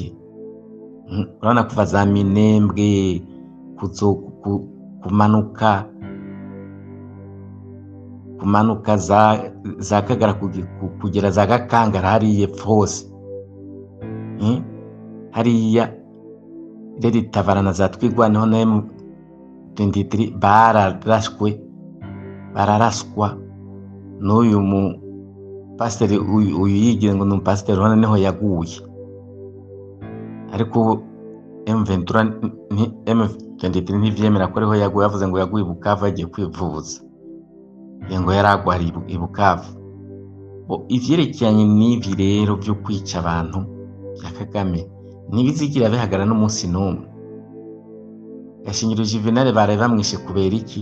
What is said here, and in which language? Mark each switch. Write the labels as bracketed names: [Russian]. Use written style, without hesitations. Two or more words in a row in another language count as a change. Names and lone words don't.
[Rundi] Urabona kuva za Minembwe kumanuka za Kagara kugera za Gakangara hariya epfo hose, hariya rero Itabarana za Twigwaneho na M23 bararaswa n'uyu mu pasiteri uyu yigira ngo ni umupasiteri hano niho yaguye. Ariko ubu M23 ntivyemera ko ariho yaguye, yavuze ngo yaguye i Bukavu agiye kwivuza, ngo yaragwariye i Bukavu. Ivyerekeranye n'ivi rero vyo kwica abantu bya Kagame ntibizigira bihagara n'umunsi n'umwe. Gashingiro Juvenal baraye bamwishe kubera iki?